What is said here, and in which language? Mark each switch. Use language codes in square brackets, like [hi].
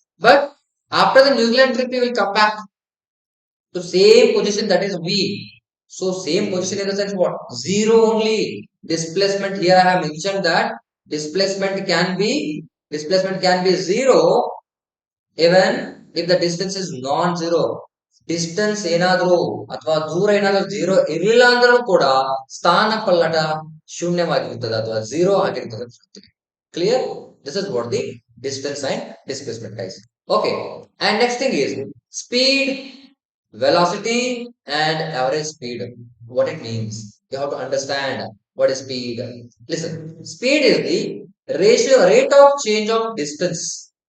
[en] But after the New Zealand trip, he will come back to same position, that is V. So same position in the sense what? Zero only. Displacement here I have mentioned that displacement can be zero even if the distance is non-zero. [kn] Distance ಏನಾದರೂ ಅಥವಾ ದೂರ ಏನಾದರೂ zero ಇರಲಿಲ್ಲ ಅಂದ್ರೂ ಕೂಡ ಸ್ಥಾನ ಪಲ್ಲಟ ಶೂನ್ಯವಾಗಿರ್ತದೆ ಅಥವಾ zero ಆಗಿರ್ತದೆ. [en] Clear? This is what the distance and displacement, guys. Okay, and next thing is speed, velocity, and average speed. What it means? You have to understand what is speed. Listen, speed is the rate of change of distance.